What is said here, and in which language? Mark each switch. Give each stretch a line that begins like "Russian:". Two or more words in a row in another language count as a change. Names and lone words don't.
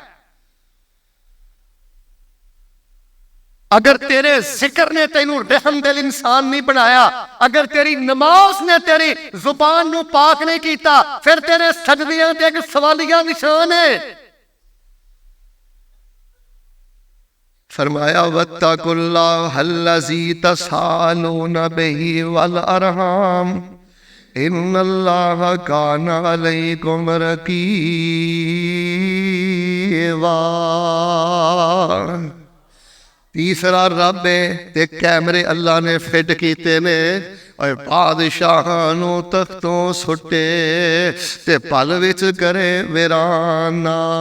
Punjabi: اگر تیرے ذکر نے تینوں رحمدل انسان نہیں بنایا، اگر تیری نماز نے تیری زبان نوں پاک نہیں کیتا، فیر تیرے سجدیاں تے اک سوالیہ نشان ہے.
Arabic: فرمایا واتقوا الله الذي تساءلون به والأرحام إن الله كان عليكم رقيبا.
Punjabi: تیجا رب ہے تے کیمرے اللہ نے فٹ کیتے نے، اور بادشاہ نوں تختوں سٹے تے پل وچ کرے ویرانہ.